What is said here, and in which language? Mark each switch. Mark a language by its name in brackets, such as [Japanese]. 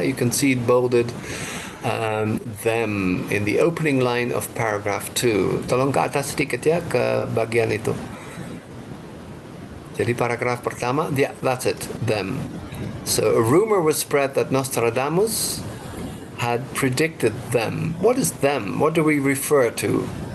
[English] You can see it bolded. Them in the opening line of paragraph 2. [Indonesian] Tolong ke atas sedikit ya ke bagian itu. Jadi paragraf pertama, [English] yeah, that's it, them. So a rumor was spread that Nostradamus had predicted them. What is them? What do we refer to?